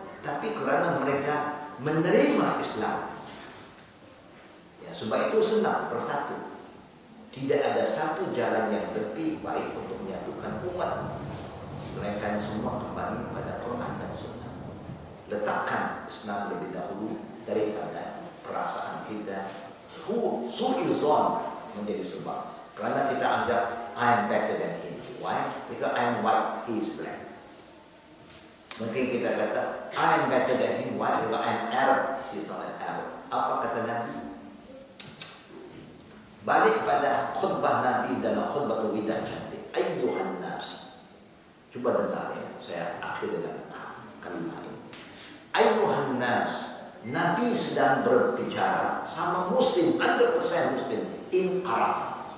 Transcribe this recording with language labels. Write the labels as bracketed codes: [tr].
[ms] Tapi kerana mereka menerima Islam, ya, sebab itu senang bersatu. Tidak ada satu jalan yang lebih baik untuk menyatukan umat, melainkan semua kembali pada Quran dan Sunnah. Letakkan Islam lebih dahulu daripada perasaan kita. Su'izon menjadi sebab. Kerana kita anggap [en] I am better than him. Why? Because I am white, he is black. [ms] Mungkin kita kata [en] I am better than him. Why? Because I am Arab, he is not an Arab. [ms] Apa kata Nabi? Balik pada khutbah Nabi dalam khutbah Wida cantik. [ar] Ayyuhan nas. [ms] Cuba dengar ya. Saya akhir dengan kalimat ini. [ar] Ayyuhan nas. [ms] Nabi sedang berbicara sama Muslim, 100% Muslim in Arafah.